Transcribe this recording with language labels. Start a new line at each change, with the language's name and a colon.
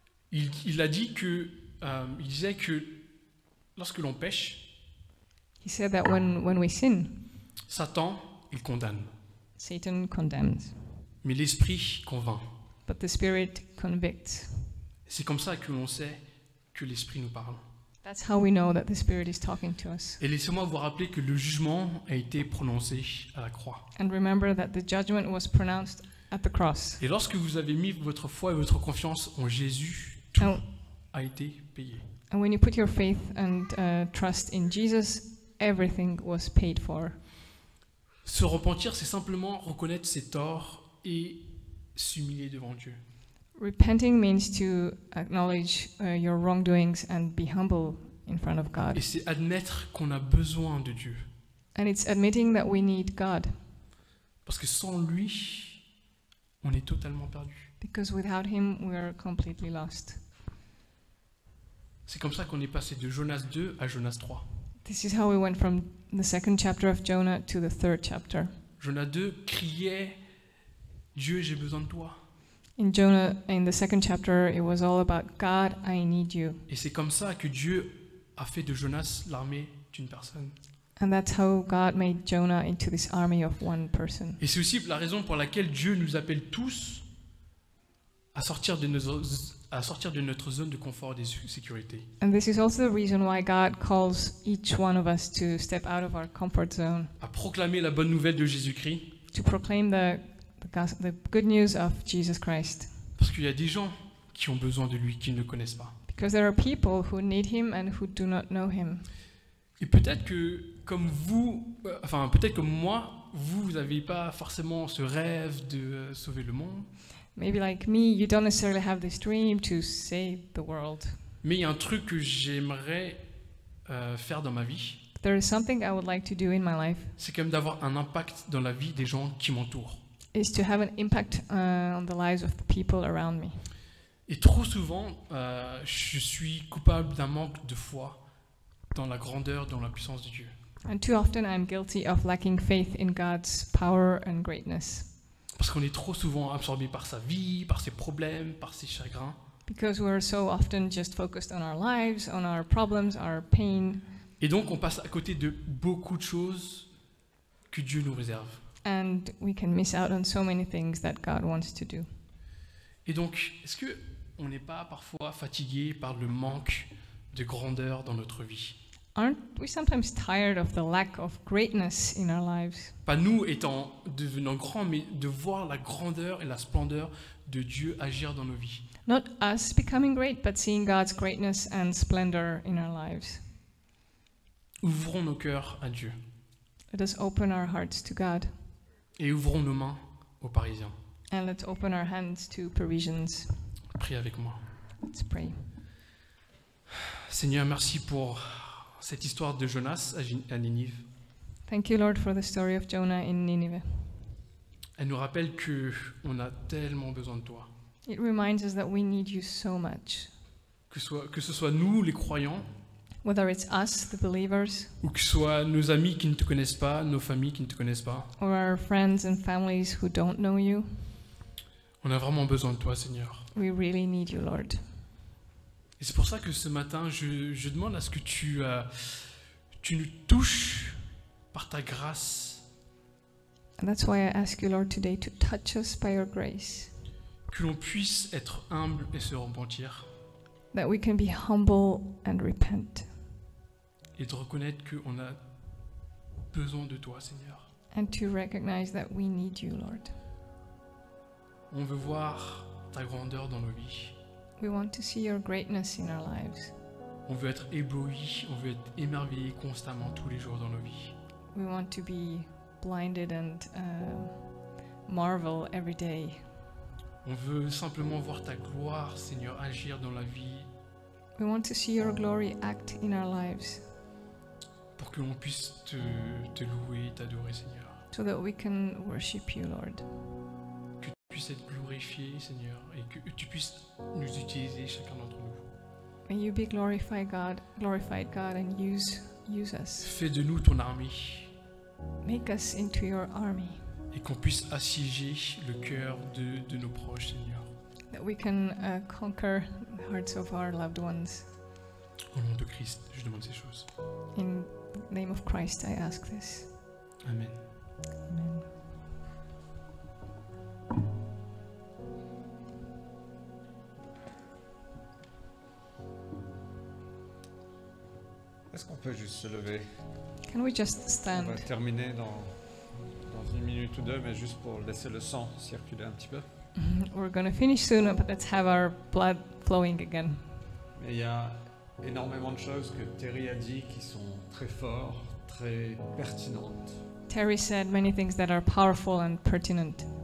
French: Il a dit que, il disait que lorsque l'on pêche,
English: He said that when we sin,
French: Satan, il condamne,
English: Satan condemns,
French: mais l'esprit convainc.
English: but the spirit convicts.
French: C'est comme ça que l'on sait que l'esprit nous parle.
English: That's how we know that the spirit is talking to us.
French: Et laissez-moi vous rappeler que le jugement a été prononcé à la croix.
English: And remember that the judgment was pronounced at the cross.
French: Et lorsque vous avez mis votre foi et votre confiance en Jésus, tout
English: And,
French: a été payé.
English: and when you put your faith and trust in Jesus, everything was paid for.
French: Se repentir, c'est simplement reconnaître ses torts et s'humilier devant Dieu.
English: Repenting means to acknowledge your wrongdoings and be humble in front of God.
French: Et c'est admettre qu'on a besoin de Dieu.
English: And it's admitting that we need God,
French: Parce que sans lui, on est totalement perdu.
English: because without Him we are completely lost.
French: C'est comme ça qu'on est passé de Jonas 2 à Jonas 3.
English: This is how we went from the second chapter of Jonah to the third chapter.
French: Jonas 2 criait « Dieu, j'ai besoin de toi ».
English: In Jonah, in the second chapter, it was all about God, I need you.
French: Et c'est comme ça que Dieu a fait de Jonas l'armée d'une personne.
English: And that's how God made Jonah into this army of one person.
French: Et c'est aussi la raison pour laquelle Dieu nous appelle tous à sortir de notre zone de confort et de sécurité.
English: And this is also the reason why God calls each one of us to step out of our comfort zone,
French: À proclamer la bonne nouvelle de Jésus-Christ.
English: to proclaim the good news of Jesus Christ.
French: Parce qu'il y a des gens qui ont besoin de lui, qui ne le connaissent pas.
English: Because there are people who need Him and who do not know Him.
French: Et peut-être que, comme vous, peut-être comme moi, vous n'avez pas forcément ce rêve de sauver le monde.
English: Maybe like me, you don't necessarily have this dream to save the world.
French: Mais il y a un truc que j'aimerais faire dans ma vie,
English: There is something I would like to do in my life,
French: c'est quand même d'avoir un impact dans la vie des gens qui m'entourent.
English: is to have an impact on the lives of the people around me.
French: Et trop souvent, je suis coupable d'un manque de foi dans la grandeur, dans la puissance de Dieu.
English: And too often I'm guilty of lacking faith in God's power and greatness.
French: Parce qu'on est trop souvent absorbé par sa vie, par ses problèmes, par ses chagrins.
English: Because we're so often just focused on our lives, on our problems, our pain,
French: Et donc on passe à côté de beaucoup de choses que Dieu nous réserve.
English: and we can miss out on so many things that God wants to do.
French: Et donc, est-ce que on n'est pas parfois fatigué par le manque de grandeur dans notre vie?
English: Aren't we sometimes tired of the lack of greatness in our lives?
French: Pas nous étant devenant grands, mais de voir la grandeur et la splendeur de Dieu agir dans nos vies.
English: Not us becoming great, but seeing God's greatness and splendor in our lives.
French: Ouvrons nos cœurs à Dieu
English: Let us open our hearts to God,
French: et ouvrons nos mains aux Parisiens.
English: and let's open our hands to Parisians.
French: Priez avec moi.
English: Let's pray.
French: Seigneur, merci pour cette histoire de Jonas à Ninive.
English: Thank you, Lord, for the story of Jonah in Nineveh.
French: Elle nous rappelle que on a tellement besoin de toi.
English: It reminds us that we need you so much.
French: Que ce soit nous, les croyants,
English: Whether it's us, the believers,
French: ou que ce soit nos amis qui ne te connaissent pas, nos familles qui ne te connaissent pas.
English: or our friends and families who don't know you,
French: On a vraiment besoin de toi, Seigneur.
English: we really need you, Lord.
French: Et c'est pour ça que ce matin, je demande à ce que tu nous touches par ta grâce,
English: And that's why I ask you, Lord, today to touch us by your grace,
French: que l'on puisse être humble et se repentir,
English: that we can be humble and repent,
French: et de reconnaître qu'on a besoin de toi, Seigneur.
English: and to recognize that we need you, Lord.
French: On veut voir ta grandeur dans nos vies.
English: We want to see your greatness in our lives.
French: On veut être ébloui, on veut être émerveillé constamment tous les jours dans nos vies.
English: We want to be blinded and marvel every day.
French: On veut simplement voir ta gloire, Seigneur, agir dans la vie
English: We want to see your glory act in our lives
French: pour que l'on puisse te louer, t'adorer, Seigneur.
English: so that we can worship you, Lord.
French: Que tu puisses être glorifié, Seigneur, et que tu puisses nous utiliser chacun d'entre nous.
English: May you be glorified, God, and use us.
French: Fais de nous ton armée.
English: Make us into your army,
French: et qu'on puisse assiéger le cœur de nos proches, Seigneur.
English: that we can conquer the hearts of our loved ones.
French: Au nom de Christ, je demande ces choses.
English: In the name of Christ, I ask this.
French: Amen.
English: Amen.
French: Est-ce qu'on peut juste se lever?
English: Can we just
French: On
English: stand?
French: va terminer dans une minute ou deux, mais juste pour laisser le sang circuler un petit peu.
English: We're going to finish soon, but let's have our blood flowing again.
French: Mais il y a énormément de choses que Terry a dit qui sont très fortes, très pertinentes.
English: Terry said many things that are powerful and pertinent.